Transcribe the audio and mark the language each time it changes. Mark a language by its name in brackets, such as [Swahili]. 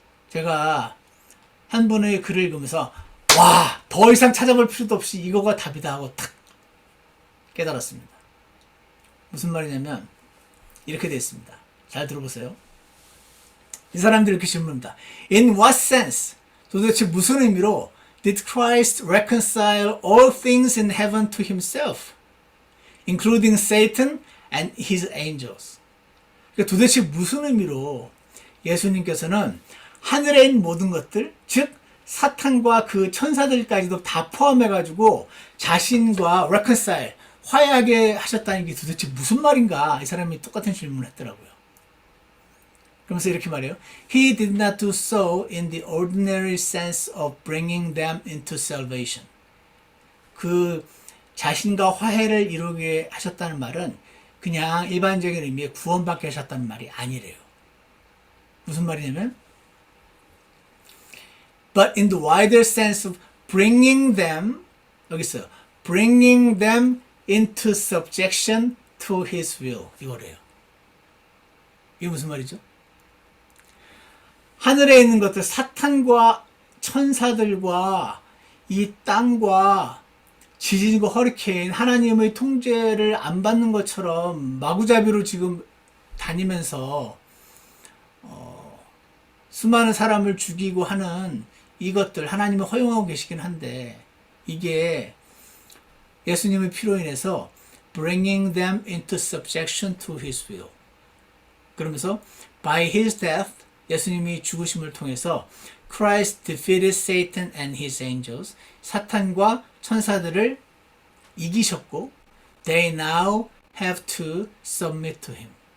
[Korean] 제가 한 분의 글을 읽으면서 더 이상 찾아볼 필요도 없이 이거가 답이다 하고 탁 깨달았습니다. 무슨 말이냐면 이렇게 되어 있습니다. 잘 들어보세요. 이 사람들이 이렇게 질문합니다. [English] In what sense? [Korean] 도대체 무슨 의미로 [English] did Christ reconcile all things in heaven to himself, including Satan and his angels? [Korean] 그러니까 도대체 무슨 의미로 예수님께서는 하늘에 있는 모든 것들, 즉 사탄과 그 천사들까지도 다 포함해가지고 자신과 reconcile, 화해하게 하셨다는 게 도대체 무슨 말인가? 이 사람이 똑같은 질문을 했더라고요. 그러면서 이렇게 말해요. [English] He did not do so in the ordinary sense of bringing them into salvation. [Korean] 그 자신과 화해를 이루게 하셨다는 말은 그냥 일반적인 의미의 구원받게 하셨다는 말이 아니래요. 무슨 말이냐면 [English] But in the wider sense of bringing them [Korean] 여기 있어요. [English] Bringing them into subjection to his will. [Korean] 이거래요. 이게 무슨 말이죠? 하늘에 있는 것들 사탄과 천사들과 이 땅과 지진이고 허리케인, 하나님의 통제를 안 받는 것처럼 마구잡이로 지금 다니면서 수많은 사람을 죽이고 하는 이것들 하나님이 허용하고 계시긴 한데, 이게 예수님의 피로 인해서 [English] bringing them into subjection to his will. [Korean] 그러면서 [English] by his death, [Korean] 예수님이 죽으심을 통해서 [English] Christ defeated Satan and his angels. [Korean] 사탄과 천사들을 이기셨고, [English] they now have to submit to him.